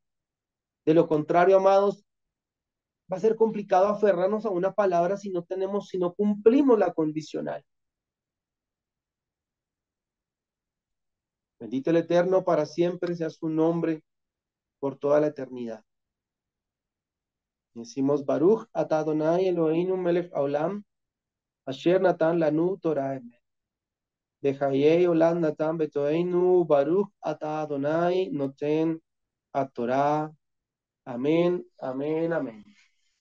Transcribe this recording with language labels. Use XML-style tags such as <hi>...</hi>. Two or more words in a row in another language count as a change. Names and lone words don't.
<es>De lo contrario, amados, va a ser complicado aferrarnos a una palabra si no cumplimos la condicional. Bendito el Eterno para siempre sea su nombre por toda la eternidad.</es> <he>Decimos ברוך אתה אדוני אלוהינו מלך העולם אשר נתן לנו תורת אמת. בחיי עולם נתן בתוכנו ברוך אתה אדוני נותן התורה.</he> <es>Amén, amén, amén.</es>